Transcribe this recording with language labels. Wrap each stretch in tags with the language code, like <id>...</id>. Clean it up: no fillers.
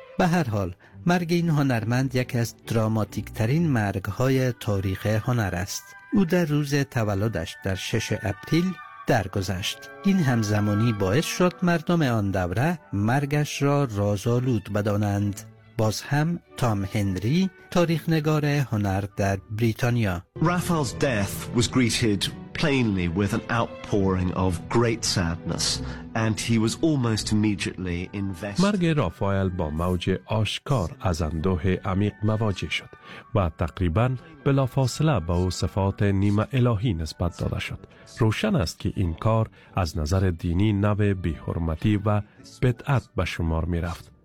<fa>به هر حال مرگ این هنرمند یکی از دراماتیک ترین مرگ های تاریخ هنر است. او در روز تولدش در 6 اپریل درگذشت. این همزمانی باعث شد مردم آن دوره مرگش را رازآلود بدانند. باز هم تام هنری، تاریخ نگار هنر در بریتانیا.</fa> <en>Raphael's death was greeted plainly with an outpouring of great sadness and he was almost immediately invested.</en> <fa>مرگ رافائل با موج آشکار از اندوه عمیق مواجه شد و تقریبا بلافاصله با او صفات نیمه الهی نسبت داده شد. روشن است که این کار از نظر دینی نوع بی‌حرمتی و بدعت به شمار می رفت.</fa>